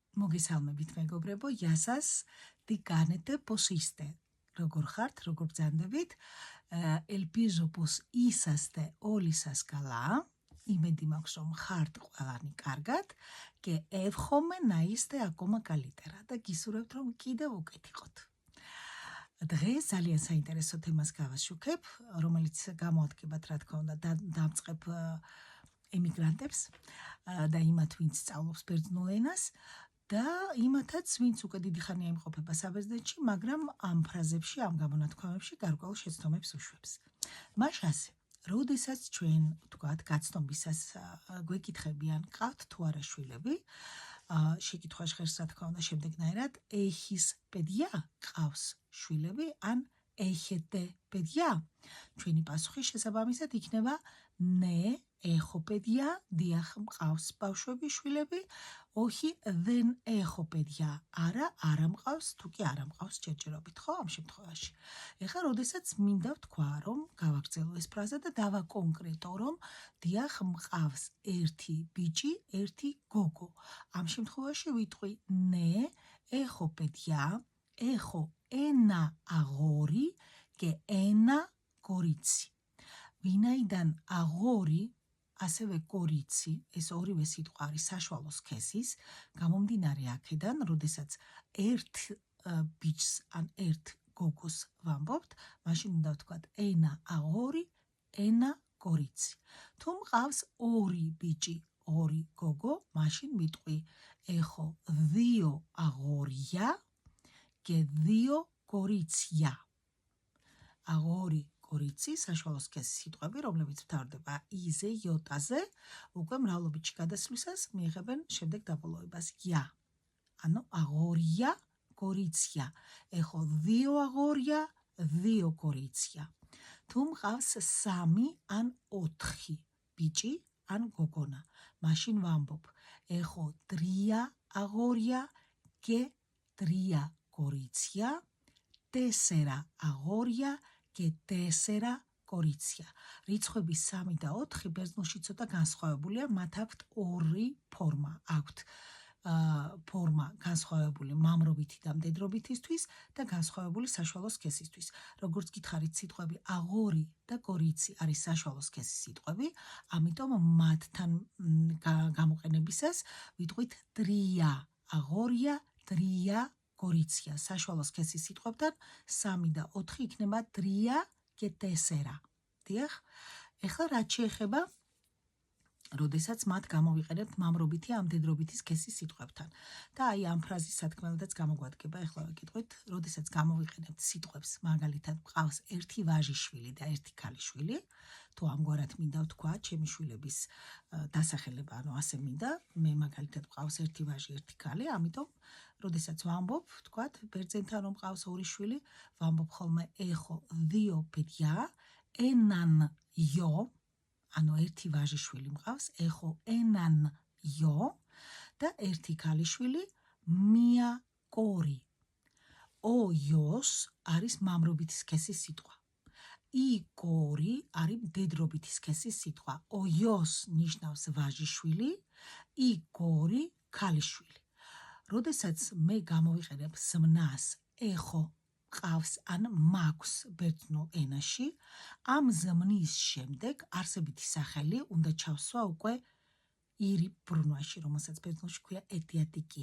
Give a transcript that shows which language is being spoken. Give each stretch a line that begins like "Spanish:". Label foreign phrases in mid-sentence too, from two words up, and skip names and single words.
Georgian: მოგესალმებით მეგობრებო,
Greek: Γεια σας τι γίνεται πώς είστε.
Georgian: როგორ ხართ, როგორ ბრძანდებით?
Greek: Ελπίζω πώς είσαστε όλοι σας καλά.
Georgian: იმედი მაქვს, რომ ხართ ყველანი კარგად
Greek: και εύχομαι να είστε ακόμα καλύτερα
Georgian: და გისურვებთ, რომ კიდევ უკეთ იყოთ. დღეს ძალიან საინტერესო თემას გავაშუქებ, რომელიც გამოადგებათ, რა თქმა უნდა, დამწყებ ემიგრანტებს და იმათ, ვინც სწავლობს ბერძნულ ენას და იმათაც, ვინც უკვე დიდი ხანია იმყოფება საბერძნეთში, მაგრამ ამ ფრაზებში, ამ გამონათქვამებში გარკვეულ შეცდომებს უშვებს. მას ასე, როდესაც ჩვენ, ვთქვათ, გაცნობისას გვეკითხებიან, ყავთ თუ არა შვილები, შეკითხვა ჟღერს, რა თქმა უნდა, შემდეგნაირად,
Greek: έχεις παιδιά,
Georgian: ყავს შვილები, ან
Greek: έχετε παιδιά?
Georgian: ჩვენი პასუხი შესაბამისად იქნება
Greek: ναι, έχω παιδιά,
Georgian: დიახ, მყავს ბავშვები, შვილები,
Greek: όχι, δεν έχω παιδιά,
Georgian: არა მყავს, თუ კი არა მყავს ჯერჯერობით, ხო, ამ შემთხვევაში. ეხლა, როდესაც მინდა ვთქვა, რომ გავაგრძელო ეს ფრაზა და დავაკონკრეტო, რომ დიახ, მყავს ერთი ბიჭი, ერთი გოგო. ამ შემთხვევაში ვიტყვი
Greek: ναι, έχω παιδιά, έχω ένα αγόρι και ένα κορίτσι.
Georgian: ვინაიდან αγόρι, ასევე კორიცი, ეს ორივე სიტყვა არის საშუალო სქესის, გამომდინარე აქედან, როდესაც ერთ ბიჭს ან ერთ გოგოს ვამბობთ, მაშინ უნდა ვთქვათ
Greek: ένα αγόρι, ένα κορίτσι.
Georgian: თუ მყავს ორი ბიჭი, ორი გოგო, მაშინ ვიტყვი
Greek: έχω δύο αγόρια και δύο κορίτσια. αγόρι,
Georgian: კორიცი, საშუალო სქესის სიტყვები, რომლებიც მთავრდება იზე, იოტაზე, უკვე მრავლობითში გადასვლისას მიიღებენ შემდეგ დაბოლოებას ია.
Greek: ანუ αγόρια, κορίτσια. έχω δύο αγόρια, δύο κορίτσια.
Georgian: თუ მყავს სამი ან ოთხი ბიჭი ან გოგონა, მაშინ ვამბობ
Greek: έχω τρία αγόρια και τρία κορίτσια, τέσσερα αγόρια και τέσσερα κορίτσια.
Georgian: რიცხვები 3 და 4 ბერძნულში ცოტა განსხვავებულია, მათ აქვთ ორი ფორმა, აქვთ ფორმა განსხვავებული მამრობითი და მდედრობითისთვის და განსხვავებული საშუალო სქესისთვის. როგორც გითხარით, სიტყვები αγόρι და კორიცი არის საშუალო სქესის სიტყვები, ამიტომ მათთან გამოყენებისას ვიტყვით
Greek: τρία αγόρια, τρία κορίτσια.
Georgian: საშუალო სქესის სიტყვებთან 3 და 4 იქნება
Greek: τρία και τέσσερα.
Georgian: დიახ, ეხლა რაც შეეხება როდესაც მათ გამოვიყენებთ მამრობითი ან მდედრობითი სქესის სიტყვებთან. და აი ამ ფრაზის სათქმელადაც გამოგვადგება, ეხლა ვეკითხოთ, როდესაც გამოვიყენებთ სიტყვებს, მაგალითად, მყავს ერთი ვაჟიშვილი და ერთი ქალიშვილი, თუ ამგვარად მინდა ვთქვა, ჩემი შვილების დასახელება, ანუ ასე მინდა, მე მაგალითად მყავს ერთი ვაჟი, ერთი ქალი, ამიტომ როდესაც ვამბობ, ვთქვათ, ბერძენთან რომ მყავს ორი შვილი, ვამბობ ხოლმე
Greek: έχω δύο παιδιά, έναν γιο,
Georgian: ანუ ერთი ვაჟიშვილი მყავს,
Greek: έχω έναν γιο
Georgian: და ერთი ქალიშვილი,
Greek: μία κόρη. ο γιος
Georgian: არის მამრობითი სქესის სიტყვა.
Greek: η κόρη
Georgian: არის მდედრობითი სქესის სიტყვა.
Greek: ο γιος
Georgian: ნიშნავს ვაჟიშვილი,
Greek: η κόρη
Georgian: ქალიშვილი. როდესაც მე გამოვიყენებ ზმნას έχω ყავს ან მაქვს ბერძნულ ენაში, ამ ზმნის შემდეგ არსებითი სახელი უნდა ჩავსვა უკვე ირ ბრუნვაში, რომელსაც ბერძნულში ქვია ეტიატიკი.